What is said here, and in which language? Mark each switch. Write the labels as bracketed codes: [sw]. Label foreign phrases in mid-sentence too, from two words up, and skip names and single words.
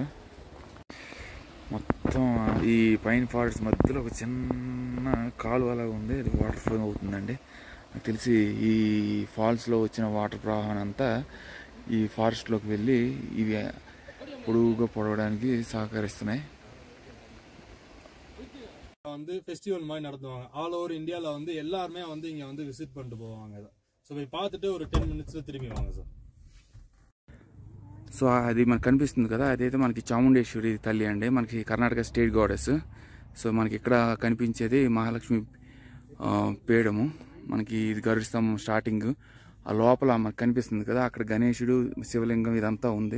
[te] మొత్తం ఈ [en] pine forest [te] మధ్యలో ఒక చిన్న కాలువ అలాగా ఉంది, అది [en] water flow [te] అవుతుందండి. నాకు తెలిసి ఈ ఫాల్స్లో వచ్చిన వాటర్ ప్రవాహం అంతా ఈ ఫారెస్ట్లోకి వెళ్ళి ఇవి పొడుగుగా పొడవడానికి సహకరిస్తున్నాయి. [ta] வந்து ஃபெஸ்டிவல் மாதிரி நடத்துவாங்க. [en] all over [ta] இந்தியால வந்து எல்லாருமே வந்து இங்க வந்து விசிட் பண்ணிட்டு போவாங்க. சோ போயி பார்த்துட்டு ஒரு 10 minutesలో తిరిగి వాங்க సార్. [te] సో అది మనకు కనిపిస్తుంది కదా, అదైతే మనకి చాముండేశ్వరి తల్లి అండి, మనకి కర్ణాటక [en] state goddess. [te] సో మనకి ఇక్కడ కనిపించేది మహాలక్ష్మి పీఠము. మనకి ఇది గరుడస్తంభం స్టార్టింగ్, ఆ లోపల మనకు కనిపిస్తుంది కదా, అక్కడ గణేశుడు, శివలింగం ఇదంతా ఉంది.